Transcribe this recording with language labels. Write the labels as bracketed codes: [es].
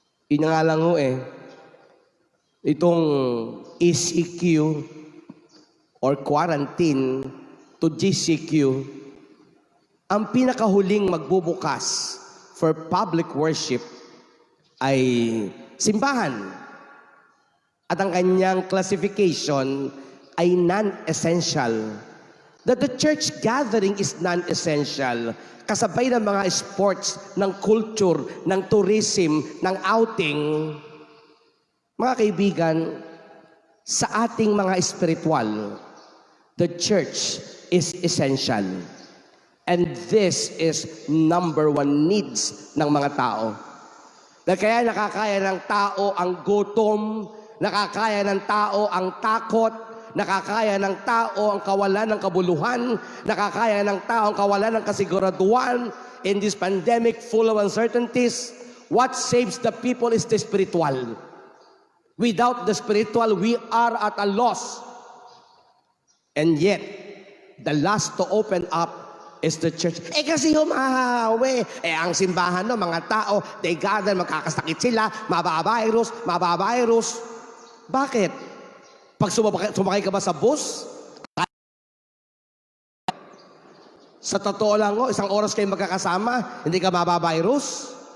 [tl] Yun nga lang ho itong ECQ or quarantine to GCQ, ang pinakahuling magbubukas [en] for public worship [tl] ay simbahan. At ang kanyang classification ay non-essential. [en] That the church gathering is non-essential. [tl] Kasabay ng mga sports, ng culture, ng tourism, ng outing. Mga kaibigan, sa ating mga espiritual, [en] the church is essential. And this is number one needs [tl] ng mga tao. Na kaya nakakaya ng tao ang gutom, nakakaya ng tao ang takot, nakakaya ng tao ang kawalan ng kabuluhan, nakakaya ng tao ang kawalan ng kasiguraduhan [en] in this pandemic full of uncertainties. What saves the people is the spiritual. Without the spiritual, we are at a loss. And yet, the last to open up is the church. [tl] Kasi humahawi. Ang simbahan no, mga tao, [en] they gather, [tl] magkakasakit sila, mabavirus. Bakit? Pag sumakay ka ba sa bus? Sa totoo lang, isang oras kayo magkakasama, hindi ka mabavirus?